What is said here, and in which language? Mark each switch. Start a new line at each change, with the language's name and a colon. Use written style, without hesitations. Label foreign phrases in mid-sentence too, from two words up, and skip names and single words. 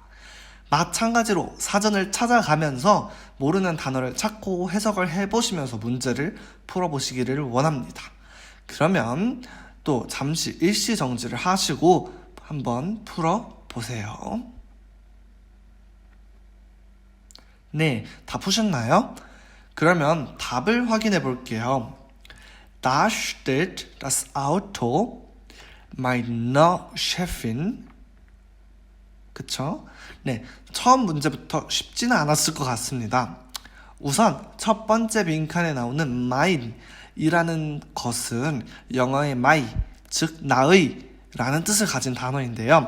Korean: 마찬가지로 사전을 찾아가면서 모르는 단어를 찾고 해석을 해보시면서 문제를 풀어보시기를 원합니다. 그러면 또 잠시 일시 정지를 하시고 한번 풀어보세요. 네, 다 푸셨나요? 그러면 답을 확인해 볼게요.
German: Da steht das Auto meiner Chefin.
Korean: 그쵸? 네, 처음 문제부터 쉽지는 않았을 것 같습니다. 우선 첫 번째 빈칸에 나오는 mine 이라는 것은 영어의 my, 즉 나의 라는 뜻을 가진 단어인데요.